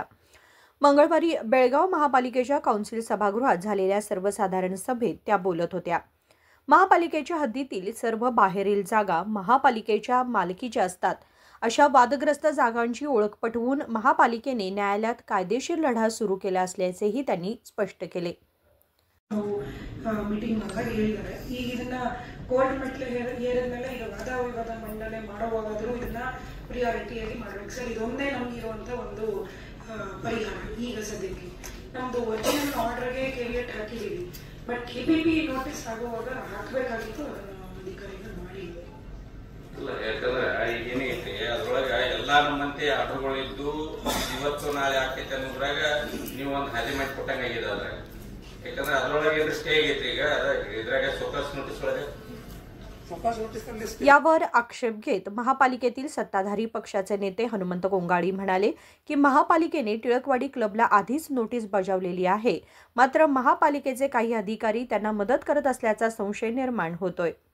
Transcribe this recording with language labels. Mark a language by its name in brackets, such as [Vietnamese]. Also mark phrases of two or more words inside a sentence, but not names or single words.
[Marathi] मंगळवारी बेळगाव महापालिकेच्या काउन्सिल सभागृहात झालेल्या सर्वसाधारण सभेत त्या बोलत होत्या। महापालिकेच्या हद्दीतील सर्व बाहेरील जागा महापालिकेच्या मालकीच्या असतात, अशा वादग्रस्त जागांची ओळख पटवून महापालिकेने न्यायालयात कायदेशीर लढा सुरू केला असल्याचेही त्यांनी स्पष्ट केले। [Kannada] मीटिंग ಹೇಳಿದ್ದಾರೆ। ಈಗ ಇದನ್ನ ಕೋರ್ಟ್ ಮೆಟ್ಲು ಏರಿದ್ಮೇಲೆ ಈಗ ವಾದ ವಿವಾದ ಮಂಡನೆ ಮಾಡುವಾಗಾದರೂ ಇದನ್ನ ಪ್ರಿಯಾರಿಟಿಯಾಗಿ ಮಾಡಬೇಕು ಸರ್। ಇದೊಂದೇ ನಮಗೆ ಇರುವಂತ ಒಂದು ಪರಿಹಾರ ಈಗ ಸದ್ಯಕ್ಕೆ। ನಮ್ಮದು [English] original order [Kannada] ಕೇವಿಯಟ್ ಹಾಕಿದ್ದೀವಿ, [English] but KPP notice [Kannada] ಆಗುವಾಗ ಹಾಕಬೇಕಾಗಿತ್ತು, ಅದನ್ನು ಅಧಿಕಾರಿಗಳು ಮಾಡಿಲ್ಲ। ಇಲ್ಲ, ಯಾಕಂದ್ರೆ ಈಗ ಏನೈತಿ ಅದ್ರೊಳಗೆ ಎಲ್ಲಾ ನಮ್ಮಂತೆ ಆರ್ಡರ್ಗಳಿದ್ದು ಇವತ್ತು ನಾಳೆ ಆಕೈತೆ ಅನ್ನೋದ್ರಾಗ ನೀವು ಒಂದು ಹಾದಿ ಮಾಡಿ ಕೊಟ್ಟಂಗಾಗಿದೆ ಅದ್ರಾಗ। ಯಾಕಂದ್ರೆ ಅದರೊಳಗೆ ಸ್ಟೇ ಆಗೈತಿ ಈಗ ಇದ್ರಾಗ [English] focus notice [Kannada] ಒಳಗೆ [Marathi] यावर आक्षेप घेत महापालिकेतील सत्ताधारी पक्षाचे नेते हनुमंत कोंगाडी म्हणाले की महापालिकेने टिळकवाडी क्लबला आधीच नोटीस बजावलेली आहे, मात्र महापालिकेचे काही अधिकारी त्यांना मदत करत असल्याचा संशय निर्माण होतोय।